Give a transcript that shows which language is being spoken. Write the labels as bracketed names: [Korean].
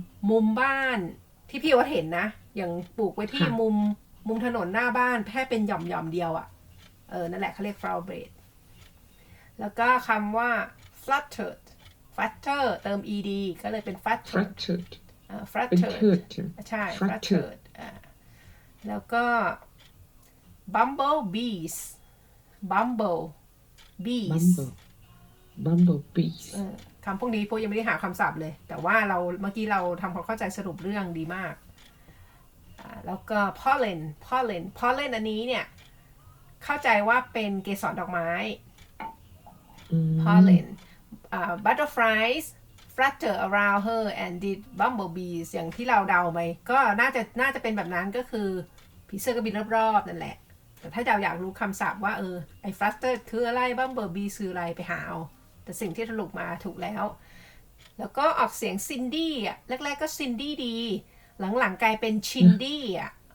[Thai] มุมบ้านที่พี่ว่าเห็นนะอย่างปลูกไว้ที่มุมถนนหน้าบ้านแค่เป็นหย่อมเดียวนั่นแหละเขาเรียก flower bed แล้วก็คำว่า fluttered flutter เติม ed ก็เลยเป็น fluttered fluttered เป็น [English] fluttered [Thai] tird ใช่ไหม ใช่ [English] fluttered fluttered [Thai] แล้วก็ [English] bumble bees bumble bees bumblebees [Thai] คำพวกนี้พวกยังไม่ได้หาคำศัพท์เลย แต่ว่าเราเมื่อกี้เราทำความเข้าใจสรุปเรื่องดีมากแล้วก็ pollen อันนี้เนี่ยเข้าใจว่าเป็นเกสรดอกไม้ [English] pollen butterflies flutter around her and did bumblebees [Thai] อย่างที่เราเดาไปก็น่าจะเป็นแบบนั้นก็คือผีเสื้อก็บินรอบๆนั่นแหละแต่ถ้าเราอยากรู้คำศัพท์ว่าไอ้ flutter คืออะไร bumblebee คืออะไรไปหาเอาแต่สิ่งที่สรุปมาถูกแล้วแล้วก็ออกเสียง Cindy อ่ะแรกๆก็ Cindy ดีหลังๆกลายเป็น Chindy อ่ะ